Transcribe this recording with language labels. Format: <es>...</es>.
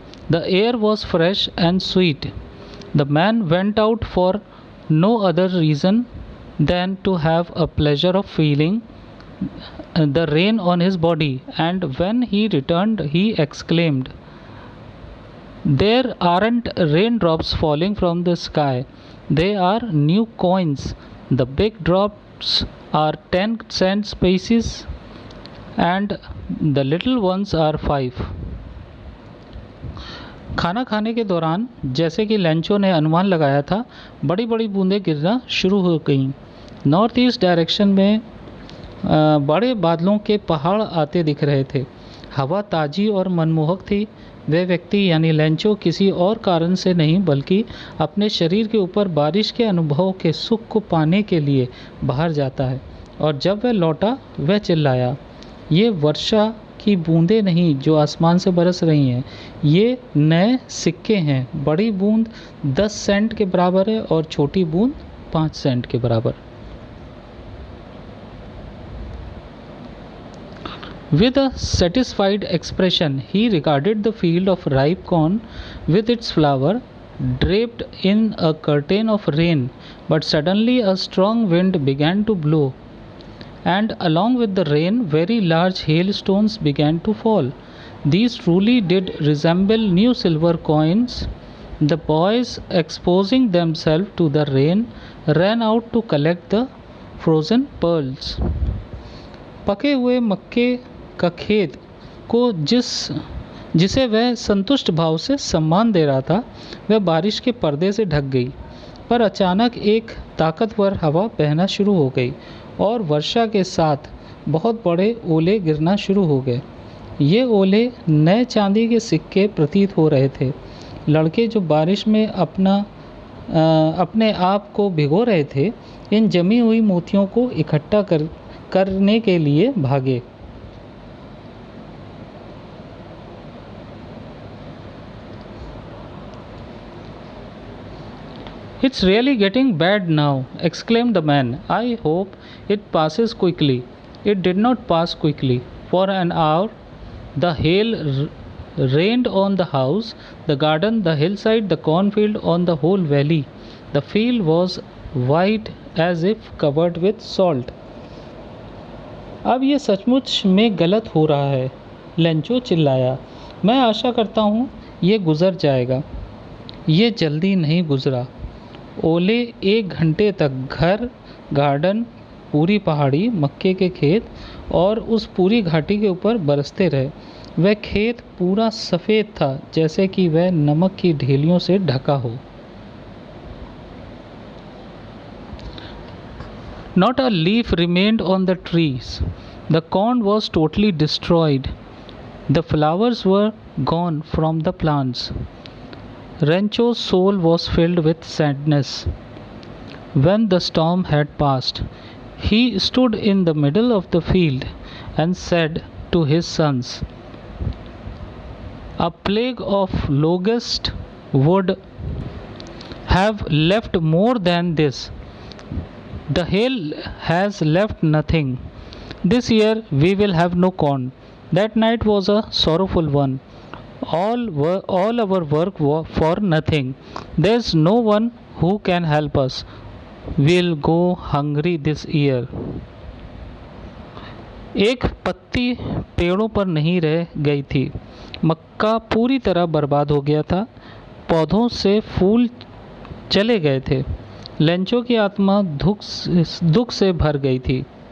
<en>The air was fresh and sweet. The man went out for no other reason than to have a pleasure of feeling the rain on his body, and when he returned, he exclaimed, "There aren't raindrops falling from the sky. They are new coins. The big drops are 10-cent pieces and the little ones are 5."</en> <hi>खाना खाने के दौरान, जैसे कि Lencho ने अनुमान लगाया था, बड़ी बड़ी बूंदें गिरना शुरू हो गईं।</hi> <en>north east direction</en> <hi>में बड़े बादलों के पहाड़ आते दिख रहे थे। हवा ताज़ी और मनमोहक थी। वह व्यक्ति यानी लेंचो किसी और कारण से नहीं बल्कि अपने शरीर के ऊपर बारिश के अनुभव के सुख को पाने के लिए बाहर जाता है। और जब वह लौटा वह चिल्लाया, ये वर्षा की बूंदें नहीं जो आसमान से बरस रही हैं, ये नए सिक्के हैं। बड़ी बूंद 10 सेंट के बराबर है और छोटी बूंद 5 सेंट के बराबर।</hi> <en>With a satisfied expression, he regarded the field of ripe corn with its flower draped in a curtain of rain. But suddenly a strong wind began to blow, and along with the rain, very large hailstones began to fall. These truly did resemble new silver coins. The boys, exposing themselves to the rain, ran out to collect the frozen pearls.</en> <hi>पके हुए मक्के का खेत को जिसे वह संतुष्ट भाव से सम्मान दे रहा था, वह बारिश के पर्दे से ढक गई। पर अचानक एक ताकतवर हवा बहना शुरू हो गई और वर्षा के साथ बहुत बड़े ओले गिरना शुरू हो गए। ये ओले नए चांदी के सिक्के प्रतीत हो रहे थे। लड़के जो बारिश में अपने आप को भिगो रहे थे, इन जमी हुई मोतियों को इकट्ठा करने के लिए भागे।</hi> <en>It's really getting bad now, exclaimed the man. I hope it passes quickly. It did not pass quickly. For an hour, the hail rained on the house, the garden, the hillside, the cornfield, on the whole valley. The field was white as if covered with salt.</en> <hi>अब ये सचमुच में गलत हो रहा है, Lencho चिल्लाया। मैं आशा करता हूँ ये गुज़र जाएगा। ये जल्दी नहीं गुज़रा। ओले 1 घंटे तक घर, गार्डन, पूरी पहाड़ी, मक्के के खेत और उस पूरी घाटी के ऊपर बरसते रहे। वह खेत पूरा सफ़ेद था, जैसे कि वह नमक की ढेलियों से ढका हो।</hi> <en>Not a leaf remained on the trees. The corn was totally destroyed. The flowers were gone from the plants. Rancho's soul was filled with sadness. When the storm had passed, he stood in the middle of the field and said to his sons, a plague of locusts would have left more than this. The hail has left nothing. This year we will have no corn. That night was a sorrowful one. All our work for nothing. There's no one who can help us. We'll go hungry this year.</en> <hi>एक पत्ती पेड़ों पर नहीं रह गई थी। मक्का पूरी तरह बर्बाद हो गया था। पौधों से फूल चले गए थे। लेंचो की आत्मा दुख से भर गई थी।</hi>